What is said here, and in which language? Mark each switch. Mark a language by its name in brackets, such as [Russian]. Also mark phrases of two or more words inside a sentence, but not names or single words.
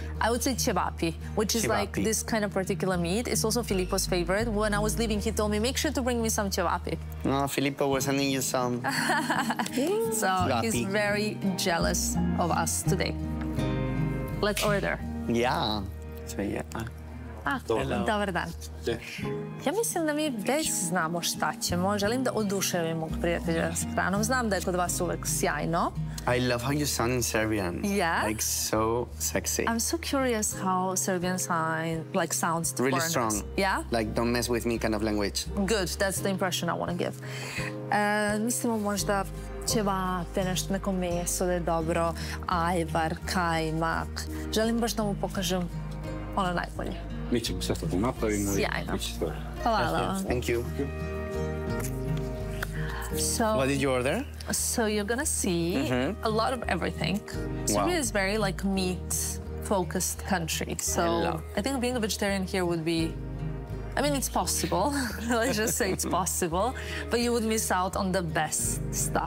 [English] I would say cevapi, which is like this kind of particular meat. It's also Filippo's favorite. When I was leaving, he told me, make sure to bring me some cevapi. No, Filippo was sending you some. So he's very jealous of us today. Let's order. Yeah. [Serbian] Dobar dan. Ja mislim da mi već znamo šta ćemo. Želim da oduševim mog prijatelja s hranom. Znam da je kod vas uvek sjajno. [English] I love how you sound in Serbian. Yeah? Like so sexy. I'm so curious how Serbian sounds to really foreigners. Strong. Yeah? Like don't mess with me kind of language. Good, that's the impression I want to give. [Serbian] Mislimo možda ćevape, nešto neko meso da je dobro, ajvar, kajmak. Želim baš da mu pokažem ono najbolje. Mi ćemo sve to napravimo. Sjajno. Hvala. [English] Thank you. So, what did you order? So you're gonna see a lot of everything. Serbia is very like meat-focused country. So I think being a vegetarian here would be, I mean, it's possible. Let's just say it's possible, but you would miss out on the best stuff.